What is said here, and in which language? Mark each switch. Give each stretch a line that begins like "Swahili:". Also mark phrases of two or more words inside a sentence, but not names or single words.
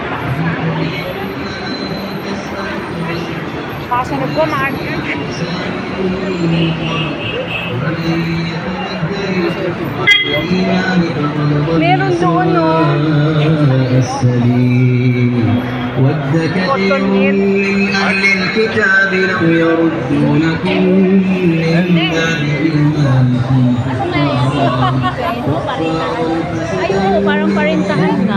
Filipino: Kasunod ko, mga meron doon, no?
Arabic: ود كثير من أهل الكتاب لو يردونكم من بعد إيمانكم
Filipino: Ay, oo, parang parintahan nga.